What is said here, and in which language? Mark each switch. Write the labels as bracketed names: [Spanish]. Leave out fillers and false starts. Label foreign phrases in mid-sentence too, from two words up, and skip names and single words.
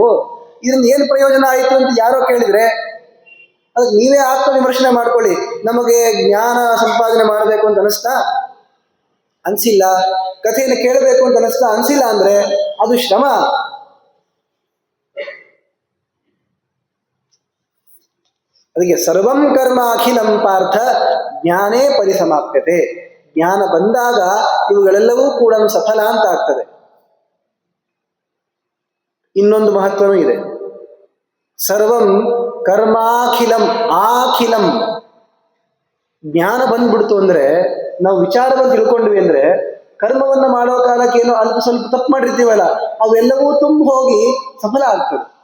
[Kannada] ಇದರಿಂದ ಏನು ಪ್ರಯೋಜನ ಆಯಿತು ಅಂತ ಯಾರೋ ಕೇಳಿದ್ರೆ ಅದಕ್ಕೆ ನೀವೇ ಆತ್ಮವಿಮರ್ಶನೆ ಮಾಡ್ಕೊಳ್ಳಿ. ನಮಗೆ ಜ್ಞಾನ ಸಂಪಾದನೆ ಮಾಡಬೇಕು ಅಂತ ಅನಿಸ್ತಾ? ಅನಿಸಿಲ್ಲ. ಕಥೆಯನ್ನು ಕೇಳಬೇಕು ಅಂತ ಅನಿಸ್ತಾ? ಅನಿಸಿಲ್ಲ. ಅಂದ್ರೆ ಅದು ಶ್ರಮ. ಅದಕ್ಕೆ [Sanskrit] सर्वं कर्म अखिलं पार्थ ज्ञाने परिसमाप्यते. [Kannada] ಜ್ಞಾನ ಬಂದಾಗ ಇವುಗಳೆಲ್ಲವೂ ಕೂಡ ಸಫಲ ಅಂತ ಆಗ್ತದೆ. ಇನ್ನೊಂದು ಮಹತ್ವನೂ ಇದೆ. [Sanskrit] सर्वं कर्माखिलं आखिलं. [Kannada] ಜ್ಞಾನ ಬಂದ್ಬಿಡ್ತು ಅಂದ್ರೆ ನಾವು ವಿಚಾರವನ್ನು ತಿಳ್ಕೊಂಡ್ವಿ ಅಂದ್ರೆ ಕರ್ಮವನ್ನ ಮಾಡೋ ಕಾಲಕ್ಕೆ ಏನೋ ಅಲ್ಪ ಸ್ವಲ್ಪ ತಪ್ಪು ಮಾಡಿರ್ತೀವಲ್ಲ ಅವೆಲ್ಲವೂ ತುಂಬ ಹೋಗಿ ಸಫಲ ಆಗ್ತದೆ.